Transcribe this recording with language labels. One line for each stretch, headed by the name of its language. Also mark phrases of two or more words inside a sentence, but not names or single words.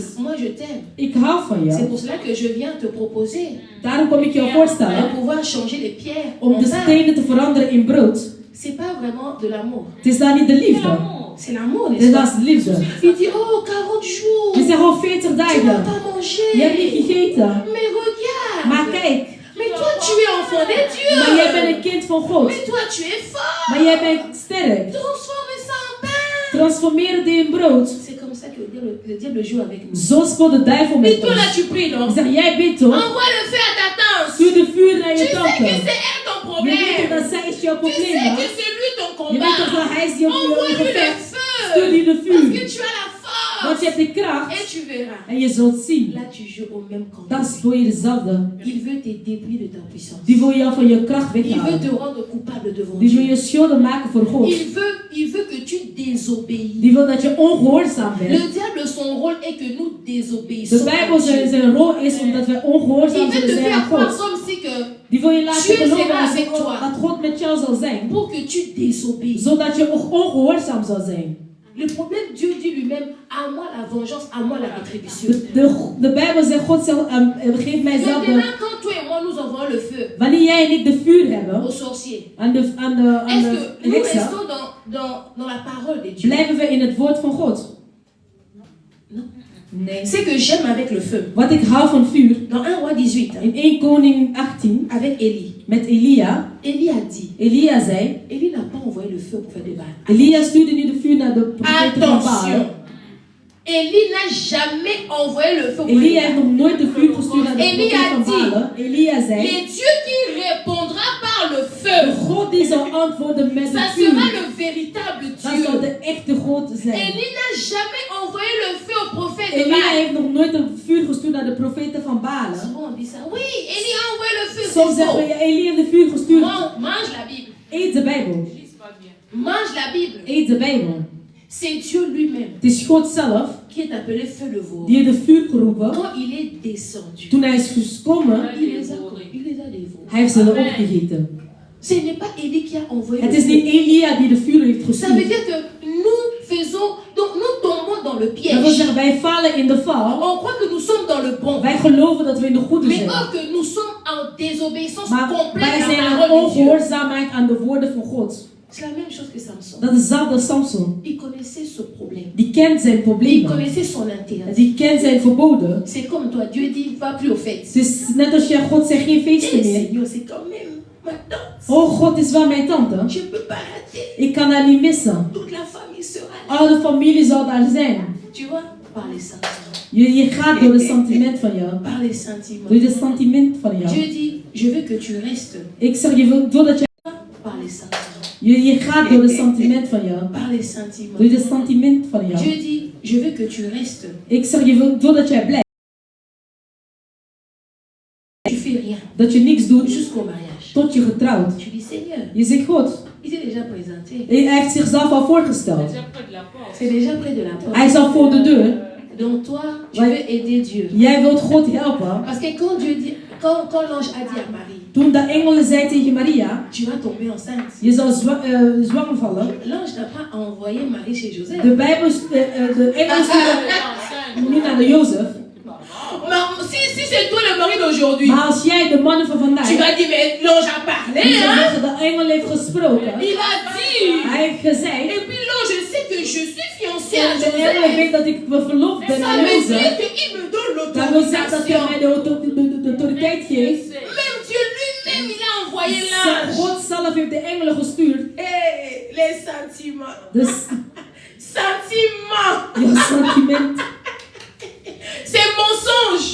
French: Moi je t'aime.
Dutch: Ik hou van
French: C'est
Dutch: jou.
French: pour cela que je viens te proposer
Dutch: Daarom kom ik jou
French: de
Dutch: voorstellen.
French: pouvoir changer les pierres
Dutch: Om
French: en de pain.
Dutch: stenen te veranderen in brood.
French: C'est pas vraiment de l'amour.
Dutch: Het is daar niet de liefde.
French: C'est l'amour,
Dutch: Het
French: n'est-ce
Dutch: is
French: pas?
Dutch: dat is de liefde.
French: Il dit, oh, 40 jours.
Dutch: Je zegt al 40
French: Tu n'as
Dutch: dagen.
French: pas mangé.
Dutch: Je hebt niet gegeten.
French: Mais regarde.
Dutch: Maar kijk.
French: Mais toi, tu es enfant de Dieu.
Dutch: Maar jij bent een kind van God.
French: Mais toi, tu es fort.
Dutch: Maar jij bent sterk.
French: Transforme ça en pain.
Dutch: Transformeer het in brood.
French: C'est comme ça que le diable joue avec nous.
Dutch: Zo speelt de duivel
French: Mais
Dutch: met
French: toi, là,
Dutch: ons.
French: tu pries, non?
Dutch: Ik zeg, jij bidt toch?
French: Envoie le feu à ta tante.
Dutch: Stuur de vuur naar
French: Tu
Dutch: je
French: sais que
Dutch: tante.
French: c'est elle ton
Dutch: Je weet toch
French: problème.
Dutch: dat zij is jouw
French: Tu
Dutch: probleem.
French: sais
Dutch: hè?
French: que c'est lui ton
Dutch: Je weet toch
French: combat.
Dutch: dat hij is jouw
French: Envoie-lui le
Dutch: gevecht.
French: feu.
Dutch: Stuur die de
French: Parce que
Dutch: vuur.
French: tu as la
Dutch: Want
French: force.
Dutch: je hebt de kracht.
French: Et tu verras.
Dutch: En je zult zien.
French: Là, tu joues au même camp.
Dutch: Dan speel je dezelfde.
French: Il veut te dépouiller de ta puissance.
Dutch: Die wil jou van je kracht
French: Il veut
Dutch: weghalen.
French: te rendre coupable devant
Dutch: Die wil
French: Dieu.
Dutch: je schulden maken voor God.
French: Il veut que tu désobéis.
Dutch: Die wil dat je ongehoorzaam bent.
French: Le diable, son rôle est que nous
Dutch: De
French: désobéissons.
Dutch: Bijbel
French: à Dieu.
Dutch: zijn rol is omdat wij
French: Il
Dutch: ongehoorzaam
French: veut
Dutch: zullen
French: te
Dutch: zijn aan
French: faire croire
Dutch: God.
French: comme si que
Dutch: Die wil je laten
French: Dieu
Dutch: geloven
French: sera
Dutch: dat
French: avec toi.
Dutch: dat God met jou zal zijn.
French: pour que tu désobéisses.
Dutch: Zodat je ongehoorzaam zal zijn.
French: Le problème, Dieu dit lui-même, à moi la vengeance, à moi la rétribution.
Dutch: De Bijbel zegt, God zal, geeft mij zelf de...
French: Maintenant, quand toi et moi nous envoyons le feu
Dutch: Wanneer jij en ik de vuur hebben,
French: aux sorciers,
Dutch: aan
French: est-ce que
Dutch: de
French: nous
Dutch: heksen,
French: restons dans la parole de Dieu?
Dutch: blijven we in het woord van God.
French: Non.
Dutch: Nee.
French: C'est que j'aime avec le feu.
Dutch: Wat ik hou van vuur,
French: Dans 1 roi 18,
Dutch: in 1 Koning 18,
French: avec Élie.
Dutch: met Elia.
French: Élie a dit,
Dutch: Elia zei,
French: Élie n'a pas envoyé le feu pour faire des balles.
Dutch: Elia stuurde nu de vuur naar de profeten van Baal.
French: Attention, Élie n'a jamais envoyé le feu pour faire des
Dutch: Elia heeft
French: balles.
Dutch: nog nooit de vuur gestuurd naar de Elia profeten van
French: dit,
Dutch: Baal. Elia zei,
French: Les dieux qui répondra par le
Dutch: de
French: feu,
Dutch: God die zal antwoorden met
French: ça
Dutch: het
French: sera
Dutch: vuur,
French: le véritable
Dutch: dat zal
French: Dieu.
Dutch: de echte God zijn.
French: Élie n'a jamais envoyé le feu aux prophètes de
Dutch: Elia
French: Baal.
Dutch: heeft nog nooit een vuur gestuurd naar de profeten van Baal.
French: Souvent on dit ça. Oui, Élie a envoyé le feu.
Dutch: Soms
French: C'est
Dutch: zeggen
French: faux.
Dutch: we, ja, Elia heeft de vuur gestuurd.
French: Mange la Bible.
Dutch: Eet de Bijbel.
French: Mange la Bible.
Dutch: Eet de Bijbel.
French: C'est Dieu lui-même
Dutch: Het is God zelf
French: qui est appelé feu de veau.
Dutch: die heeft de vuur geroepen.
French: Quand il est descendu,
Dutch: Toen hij is gekomen,
French: il les a dévorés.
Dutch: hij heeft ze opgegeten.
French: Ce n'est pas Élie qui a envoyé
Dutch: Het
French: le
Dutch: is
French: feu.
Dutch: niet Elia die de vuur heeft
French: Ça veut
Dutch: gestuurd.
French: dire que nous faisons, donc nous tombons dans le
Dutch: Dat wil
French: piège.
Dutch: zeggen, wij vallen in de val.
French: On croit que nous sommes dans le bon.
Dutch: Wij geloven dat we in de goede
French: Mais
Dutch: zijn.
French: or que nous sommes en désobéissance
Dutch: Maar
French: complète
Dutch: wij
French: à
Dutch: zijn
French: la
Dutch: in
French: parole de Dieu.
Dutch: ongehoorzaamheid aan de woorden van God.
French: C'est la même chose que Samson.
Dutch: Dat is hetzelfde Samson.
French: Il connaissait ce problème.
Dutch: Die kent zijn
French: Il
Dutch: problemen.
French: connaissait son intérêt.
Dutch: Die kent zijn verboden.
French: C'est comme toi, Dieu dit, va plus aux fêtes.
Dutch: Het is net als je God zegt geen feesten
French: Eh
Dutch: meer.
French: Seigneur, c'est quand même ma tante.
Dutch: Oh, God is wel mijn tante.
French: Je ne peux pas rater.
Dutch: Ik kan haar niet missen.
French: Toute la famille sera là.
Dutch: Al de familie zal daar zijn.
French: Tu vois, par les sentiments.
Dutch: Je gaat door het sentiment van jou.
French: Par les sentiments.
Dutch: Door het sentiment van jou.
French: Dieu dit, je veux que tu restes.
Dutch: Ik zeg je, doordat je...
French: Par les sentiments.
Dutch: Je gaat door het sentiment van jou.
French: Par les sentiments.
Dutch: Door het sentiment van jou.
French: Dieu dit, je veux que tu restes.
Dutch: Ik zeg je, doordat jij blijft.
French: Tu fais rien.
Dutch: Dat je niks doet
French: Jusqu'au mariage.
Dutch: tot je getrouwd.
French: Tu dis, Seigneur,
Dutch: Je zegt God.
French: il s'est déjà présenté.
Dutch: Hij heeft zichzelf al voorgesteld.
French: C'est déjà près de la porte.
Dutch: Hij is al voor de deur.
French: Donc toi, tu veux aider Dieu.
Dutch: Jij wilt God helpen.
French: Parce que quand Dieu dit, quand l'ange a dit à Marie,
Dutch: Toen de engelen zei tegen Maria,
French: tu vas tomber enceinte.
Dutch: je zal zwanger vallen.
French: L'ange n'a pas envoyé Marie chez Joseph.
Dutch: De Bijbel, de engelen sturen niet naar de Jozef.
French: Mais si si c'est toi le mari d'aujourd'hui,
Dutch: Maar als jij de mannen van vandaag,
French: tu vas dire, mais l'ange a parlé,
Dutch: die
French: hein?
Dutch: zeggen, de engel heeft gesproken.
French: Il a dit.
Dutch: Hij heeft gezegd,
French: Et puis l'ange sait que je suis fiancé à
Dutch: en de engel
French: Joseph.
Dutch: weet dat ik verloofd ben
French: Ça
Dutch: aan
French: veut
Dutch: Jozef.
French: dire qu'il me donne
Dutch: Dat wil zeggen dat hij
French: l'autorisation.
Dutch: mij de autoriteit geeft.
French: Même Dieu lui-même, il a envoyé
Dutch: Zo-
French: l'ange.
Dutch: God zelf heeft de engelen gestuurd.
French: Hey, les sentiments.
Dutch: Dus
French: Sentiments.
Dutch: je sentiment,
French: C'est mensonge.